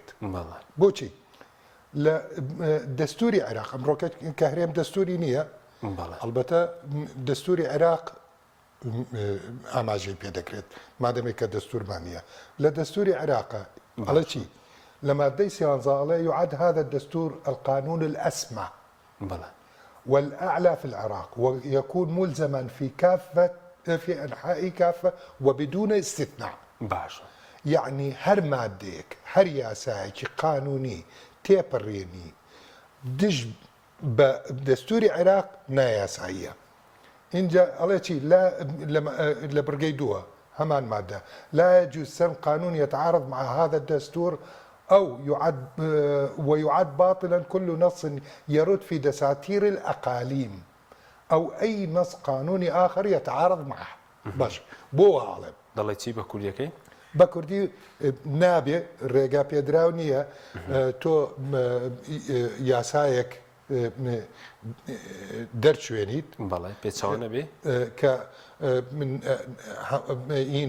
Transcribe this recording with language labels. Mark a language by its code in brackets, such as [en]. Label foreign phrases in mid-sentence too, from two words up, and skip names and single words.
[ckb] بۆچی؟ لە دەستوری عێراق ئەمڕۆکە کە هەرێم دەستوری نییە، ئەلبەتە دەستوری عێراق ئاماژەی پێ دەکرێت مادەمێک کە دەستورمان نییە. لە دەستوری عێراقە ئەڵە چی؟ لە مادەی [ar] 13 يعد هذا الدستور القانون الأسمى والأعلى في العراق ويكون ملزما في أنحاء كافة وبدون استثناء. [ckb] يعني هر مادەیەک هەر یاسایەکی قانونی تێپەڕێنی دژ بە دەستوری عێراق نایاساییە. اینجا ئەڵێ چی لە برگەی دووە هەمان مادە [ar] لا يجوز سن قانون يتعارض مع هذا الدستور أو ويعد باطلا كل نص يرد في دساتير الأقاليم أو أي نص قانوني آخر يتعارض معه. [ckb] باش بۆ عاڵم دەڵێ چی بە کوردیەکەی؟ بە کوردی نابێ ڕێگا پێدراو نییە تۆ یاسایەک دەرچوێنیت بەڵێ پێچوانە بێ کە من این